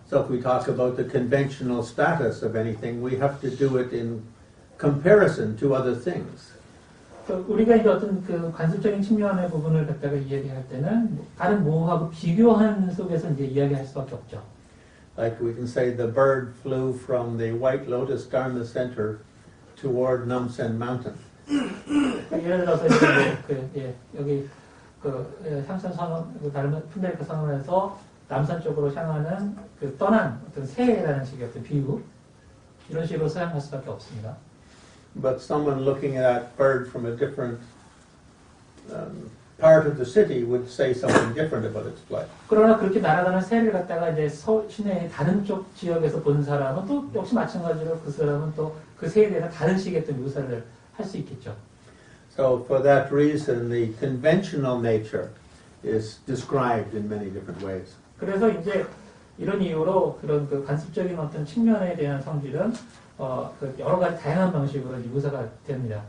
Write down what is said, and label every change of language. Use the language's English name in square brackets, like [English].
[English] So if we talk about the conventional status of anything, we have to do it in comparison to other things. [Korean] 우리가 이제 어떤 그 관습적인 측면의 부분을 갖다가 이야기할 때는 다른 뭐하고 비교하는 속에서 이제 이야기할 수밖에 없죠. [English] Like we can say the bird flew from the White Lotus Dharma Center toward Namsen Mountain. [Korean] 예를 들어서 이제 여기 삼선 선원 다른 푼데르크 선원에서 남산 쪽으로 향하는 떠난 어떤 새라는 식의 어떤 비유 이런 식으로 사용할 수밖에 없습니다. [English] But someone looking at that bird from a different part of the city would say something different about its flight. [Korean] 그러나 그렇게 날아가는 새를 갖다가 이제 시내의 다른 쪽 지역에서 본 사람은 또 역시 마찬가지로 그 사람은 또 그 새에 대해서 다른 식의 또 묘사를 할 수 있겠죠. [English] So for that reason, the conventional nature is described in many different ways. [Korean] 그래서 이제 이런 이유로 그런 그 관습적인 어떤 측면에 대한 성질은 여러 가지 다양한 방식으로 묘사가 됩니다.